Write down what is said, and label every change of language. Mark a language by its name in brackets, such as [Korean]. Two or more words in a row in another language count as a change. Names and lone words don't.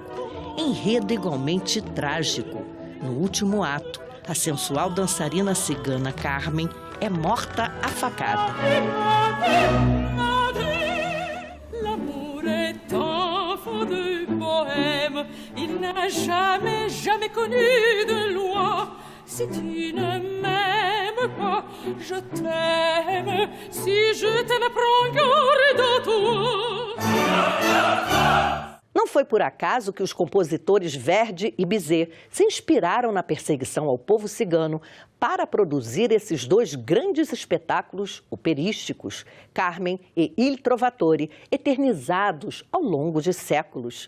[Portuguese] Enredo igualmente trágico. No último ato, a sensual dançarina cigana Carmen é morta à facada. [French] L'amour est enfant de bohème, il n'a jamais, jamais connu de loi. Si tu ne m'aimes pas, je t'aime. Si je t'aime, prends garde à toi. [Portuguese] Não foi por acaso que os compositores Verdi e Bizet se inspiraram na perseguição ao povo cigano para produzir esses 2 grandes espetáculos operísticos, Carmen e Il Trovatore, eternizados ao longo de séculos.